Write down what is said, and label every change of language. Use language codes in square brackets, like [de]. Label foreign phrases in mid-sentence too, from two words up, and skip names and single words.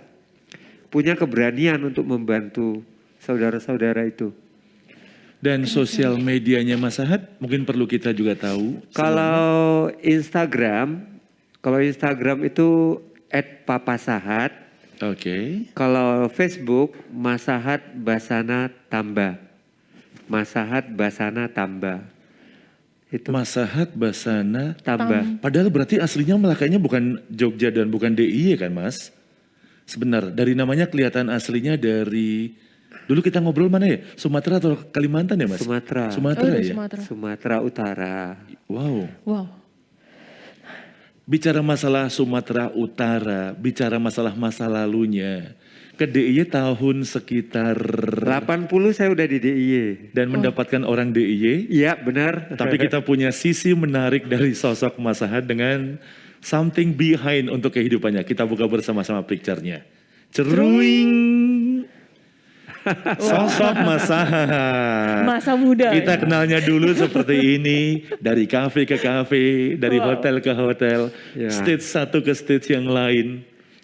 [id] Punya keberanian untuk membantu saudara-saudara itu. Dan sosial medianya Mas Sahat mungkin perlu kita juga tahu. Kalau Instagram itu @papasahat. Oke. Kalau Facebook Mas Sahat Basana Tamba. Mas Sahat Basana Tamba. Itu Mas Sahat Basana. Tamba. Padahal berarti aslinya Melakanya bukan Jogja dan bukan DIY kan Mas? Sebenar, dari namanya kelihatan aslinya dari... Dulu kita ngobrol mana ya? Sumatera atau Kalimantan ya Mas? Sumatera. Sumatera dari ya? Sumatera. Sumatera Utara. Wow. Wow. Bicara masalah Sumatera Utara, bicara masalah masa lalunya. Ke DIY tahun sekitar... 80 saya udah di DIY. Dan mendapatkan orang DIY. Iya benar. Tapi kita punya sisi menarik dari sosok Mas Sahat dengan [en] something behind [id] untuk kehidupannya. Kita buka bersama-sama picture-nya. Ceruing. Sosok Mas Sahat. Masa muda. Kita ya. kenalnya dulu seperti ini. Dari kafe ke kafe, dari Wow. hotel ke hotel. Ya. Stage satu ke stage yang lain.